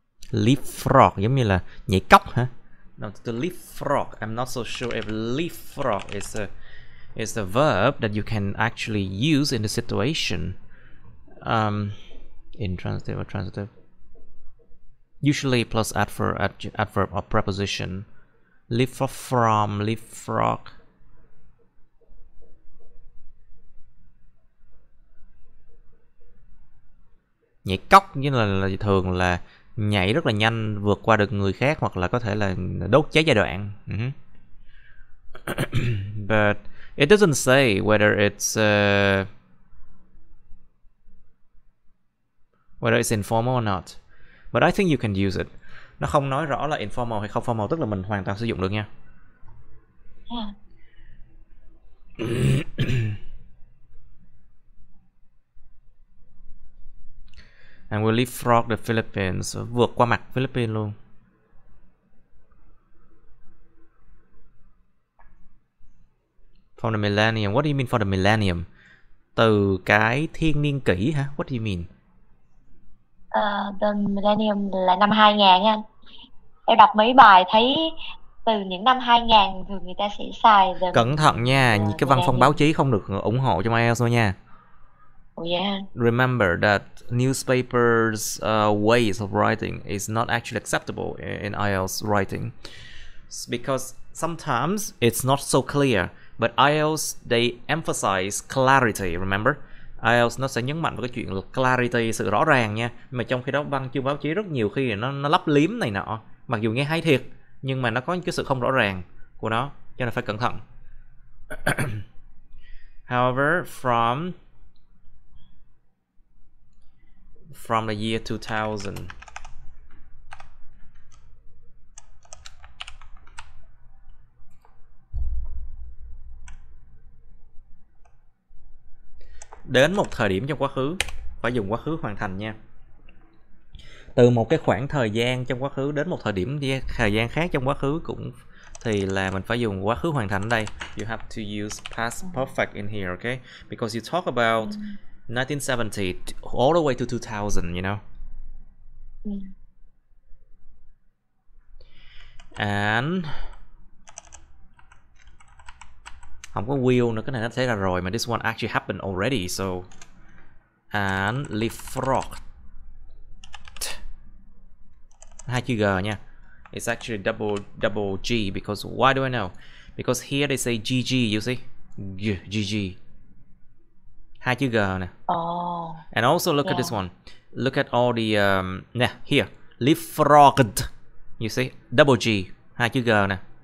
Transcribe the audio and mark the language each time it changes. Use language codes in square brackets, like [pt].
[vi] Leapfrog giống như là nhảy cóc hả? [en] No, to leapfrog, I'm not so sure if leapfrog is a verb that you can actually use in the situation. In transitive or transitive. Usually plus adverb or preposition. Leapfrog from, leapfrog. [vi] Nhảy cóc như là thường là nhảy rất là nhanh, vượt qua được người khác, hoặc là có thể là đốt cháy giai đoạn. [en] But it doesn't say whether it's informal or not. But I think you can use it. [vi] Nó không nói rõ là informal hay không formal, tức là mình hoàn toàn sử dụng được nha. [en] And we'll leapfrog the Philippines, [vi] vượt qua mặt Philippines luôn. [en] For the millennium, what do you mean for the millennium? [vi] Từ cái thiên niên kỷ hả? [en] What do you mean? [vi] The millennium là năm 2000 anh. Em đọc mấy bài thấy từ những năm 2000 thường người ta sẽ xài. Cẩn thận nha, cái văn phong báo chí không được ủng hộ trong IELTS thôi nha. [en] Yeah. Remember that newspapers' ways of writing is not actually acceptable in IELTS writing, because sometimes it's not so clear. But IELTS, they emphasize clarity, remember? [vi] IELTS nó sẽ nhấn mạnh vào cái chuyện là clarity, sự rõ ràng nha. Mà trong khi đó văn chương báo chí rất nhiều khi nó lấp liếm này nọ. Mặc dù nghe hay thiệt, nhưng mà nó có cái sự không rõ ràng của nó, cho nên phải cẩn thận. [en] However, from the year 2000, [vi] đến một thời điểm trong quá khứ, phải dùng quá khứ hoàn thành nha. Từ một cái khoảng thời gian trong quá khứ đến một thời gian khác trong quá khứ cũng thì là mình phải dùng quá khứ hoàn thành ở đây. [en] You have to use past perfect in here, okay? Because you talk about 1970 all the way to 2000, you know. [vi] And không có will nữa, cái này nó sẽ là rồi mà [en] this one actually happened already, [vi] so and leapfrog, hai chữ g nha. [en] It's actually double G because why do I know? Because here they say GG, you see? [vi] GG. Hai chữ g nè. [en] Oh. And also look at this one. Look at all the here. Leapfrogged. You see? Double G. [vi] Hai chữ g nè.